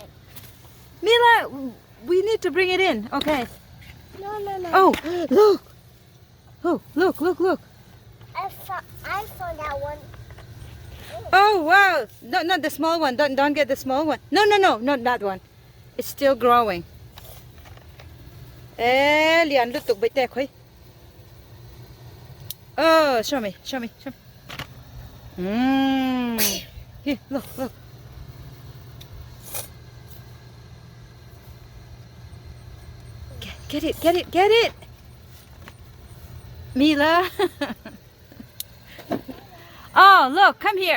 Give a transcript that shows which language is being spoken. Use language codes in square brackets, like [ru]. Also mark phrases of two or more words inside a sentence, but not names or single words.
[en] Mila, we need to bring it in. Okay. No. Oh, look. Oh, look. I found that one. Oh, wow. No, not the small one. Don't get the small one. No, not that one. It's still growing. [lus] Lian lutuk bite khoi. [en] Oh, show me. Here, look. Get it. Mila. Oh, look, come here.